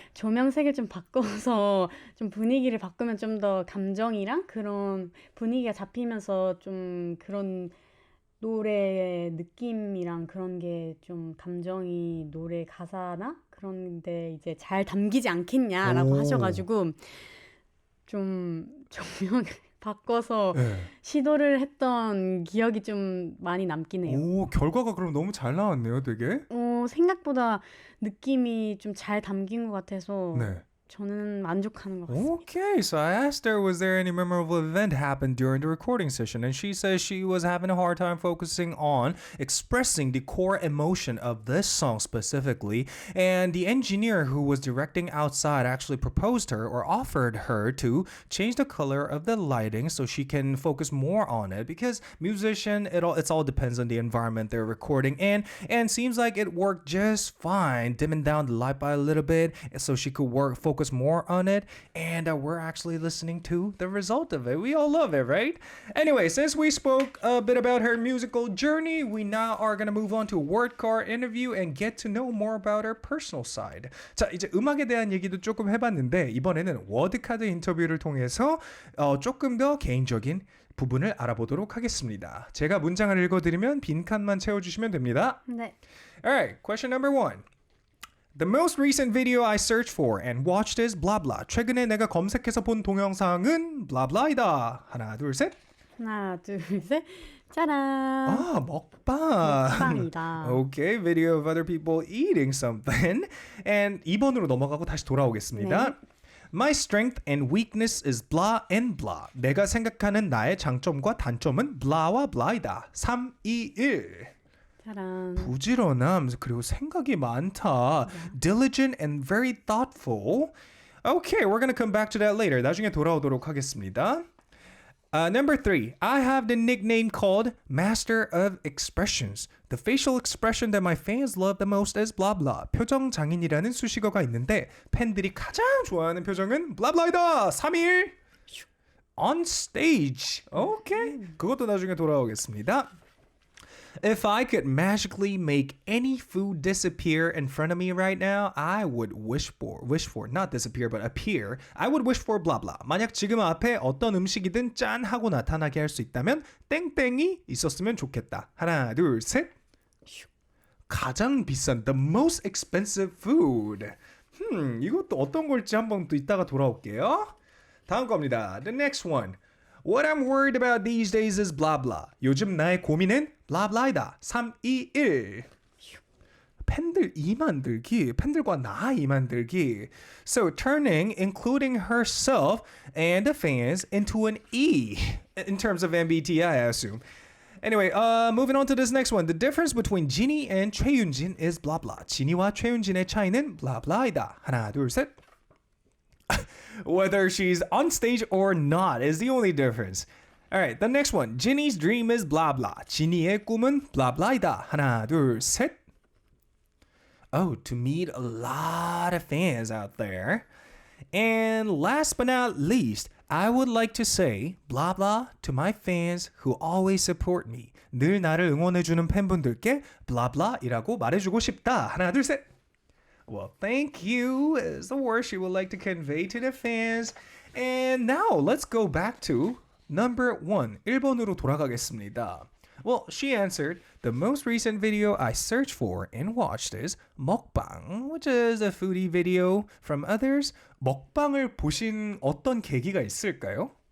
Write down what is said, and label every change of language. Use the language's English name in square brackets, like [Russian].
[Korean] 조명색을 좀 바꿔서 좀 분위기를 바꾸면 좀 더 감정이랑 그런 분위기가 잡히면서 좀 그런 노래의 느낌이랑 그런 게 좀 감정이 노래 가사나 그런데 이제 잘 담기지 않겠냐라고 하셔가지고 좀 조명을 바꿔서 시도를 했던 기억이 좀 많이 남긴 해요. 오, 결과가 그럼 너무 잘 나왔네요, 되게. 생각보다 느낌이 좀 잘 담긴 것 같아서 네. 저는 만족하는 것 같습니다. [English] Okay, so I asked her, was there any memorable event happened during the recording session? And she says she was having a hard time focusing on expressing the core emotion of this song specifically. And the engineer who was directing outside actually proposed her or offered her to change the color of the lighting so she can focus more on it. Because musician, it's all depends on the environment they're recording in. And seems like it worked just fine, dimming down the light by a little bit so she could focus more on it, and we're actually listening to the result of it. We all love it, right? Anyway, since we spoke a bit about her musical journey, we now are going to move on to a word card interview and get to know more about her personal side. [Korean] 자, 이제 음악에 대한 얘기도 조금 해봤는데 이번에는 워드카드 인터뷰를 통해서 조금 더 개인적인 부분을 알아보도록 하겠습니다. 제가 문장을 읽어드리면 빈칸만 채워주시면 됩니다. 네. [English] Alright, question number 1. The most recent video I searched for and watched is blah blah. [Korean] 최근에 내가 검색해서 본 동영상은 blah blah이다. 하나, 둘, 셋. 하나, 둘, 셋. 짜란. 먹방. 먹방이다. [English] Okay, video of other people eating something. And [Korean] 2번으로 넘어가고 다시 돌아오겠습니다. 네. [English] My strength and weakness is blah and blah. [Korean] 내가 생각하는 나의 장점과 단점은 blah와 blah이다. 3, 2, 1. 짜란. 부지런함 그리고 생각이 많다. [English] Diligent and very thoughtful. Okay, we're gonna come back to that later. [Korean] 나중에 돌아오도록 하겠습니다. [English] Number 3. I have the nickname called Master of Expressions. The facial expression that my fans love the most is blah blah. [Korean] 표정 장인이라는 수식어가 있는데 팬들이 가장 좋아하는 표정은 blah blah이다. [English] 3일 on stage. Okay. [Korean] 그것도 나중에 돌아오겠습니다. [English] If I could magically make any food disappear in front of me right now, I would wish for, not disappear, but appear. I would wish for blah blah. [Korean] 만약 지금 앞에 어떤 음식이든 짠 하고 나타나게 할 수 있다면 땡땡이 있었으면 좋겠다. 하나, 둘, 셋. 가장 비싼, [English] the most expensive food. [Korean] 이것도 어떤 걸지 한번 또 이따가 돌아올게요. 다음 겁니다. [English] The next one. What I'm worried about these days is blah blah. [Korean] 요즘 나의 고민은 blah blah이다. 3, 2, 1. 팬들 이 만들기, 팬들과 나 이 만들기. [English] So turning, including herself and the fans into an E in terms of MBTI, I assume. Anyway, moving on to this next one. The difference between JINI and 최윤진 is blah blah. [Korean] 진이와 최윤진의 차이는 blah blah이다. 하나, 둘, 셋. [English] Whether she's on stage or not is the only difference. Alright, the next one. JINI's dream is blah blah. [Korean] 진이의 꿈은 blah blah이다. 하나, 둘, 셋. [English] Oh, to meet a lot of fans out there. And last but not least, I would like to say blah blah to my fans who always support me. [Korean] 늘 나를 응원해주는 팬분들께 blah blah이라고 말해주고 싶다. 하나, 둘, 셋. [English] Well, thank you is the word she would like to convey to the fans. And now let's go back to number 1. [Korean] 1번으로 돌아가겠습니다. [English] Well, she answered, the most recent video I searched for and watched is 먹방, which is a foodie video from others. [Korean] 먹방을 보신 어떤 계기가 있을까요?